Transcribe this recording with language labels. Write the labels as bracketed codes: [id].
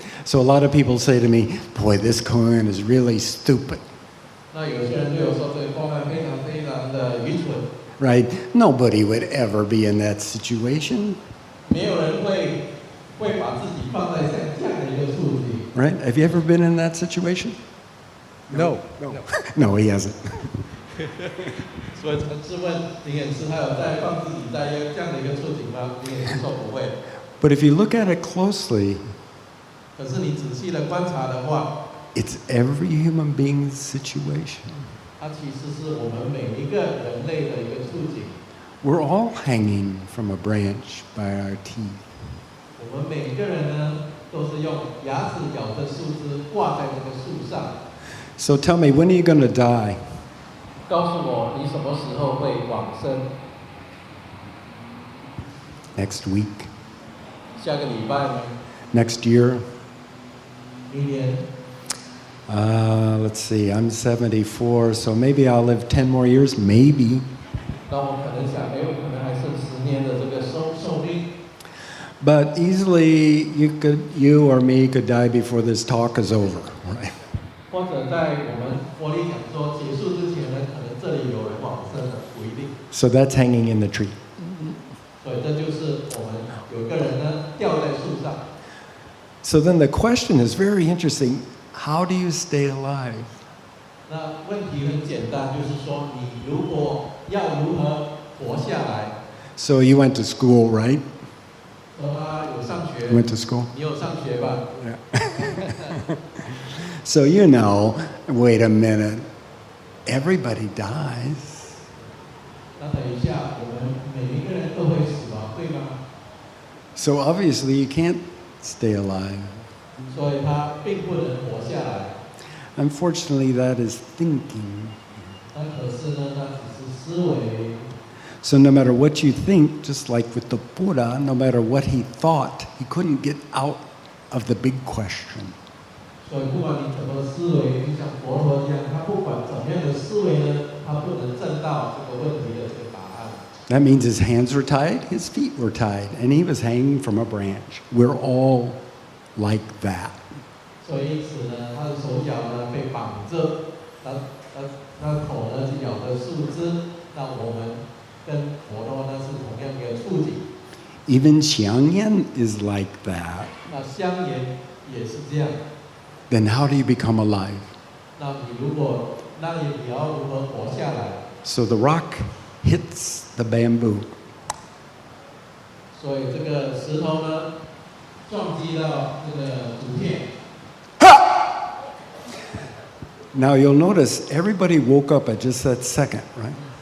[en] So a lot of people say to me, "Boy, this koan is really stupid." [zh] 那有些人对我说：“这个方案非常的愚蠢， [en] Right? Nobody would ever be in that situation. 没有人会把自己放在像这样的一个处境。” Right? Have you ever been in that situation? No. No, he hasn't. [zh] 所以质问灵演师，他有在放自己在这样的一个处境吗？灵演师说不会。 [en] But if you look at it closely, [zh] 可是你仔细的观察的话， [en] it's every human being's situation. [zh] 它其实是我们每一个人类的一个处境。 [en] We're all hanging from a branch by our teeth. [zh] 我们每个人呢，都是用牙齿咬着树枝挂在这个树上。 [en] So tell me, when are you going to die? [zh] 告诉我，你什么时候会往生？ [en] Next week? [zh] 下个礼拜吗？ [en] Next year? [zh] 明年？ [en] Let's see, I'm 74, so maybe I'll live 10 more years, maybe. [zh] 那我可能想，我可能还剩10年的这个寿命。 [en] But easily you or me could die before this talk is over, right? [zh] 或者在我们佛理讲座结束之前呢，可能这里有人往生了，不一定。 [en] So that's hanging in the tree. [zh] 所以这就是我们有一个人呢吊在树上。 [en] So then the question is very interesting. How do you stay alive? [zh] 那问题很简单，就是说你如果要如何活下来。 [en] So you went to school, right? [zh] 说他有上学。 [en] You went to school? [zh] 你有上学吧？ [en] Yeah. So you know, wait a minute, everybody dies. [zh] 那等一下，我们每一个人都会死亡，对吗？ [en] So obviously you can't stay alive. [zh] 所以他并不能活下来。 [en] Unfortunately, that is thinking. [zh] 那可是呢，他只是思维。 [en] So no matter what you think, just like with the Buddha, no matter what he thought, he couldn't get out of the big question. [zh] 所以不管你怎么思维，就像佛陀一样，他不管怎么样的思维呢，他不能证到这个问题的这个答案。 [en] That means his hands were tied, his feet were tied, and he was hanging from a branch. We're all like that. [zh] 所以因此呢，他的手脚呢被绑着，他口呢是咬着树枝。那我们跟佛陀呢是同样一个处境。 [en] Even Xiangyan is like that. [zh] 那香言也是这样。 [en] Then how do you become alive? [zh] 那你要如何活下来？ [en] So the rock hits the bamboo. [zh] 所以这个石头呢撞击到这个竹片。 [en] Now you'll notice everybody woke up at just that second, right?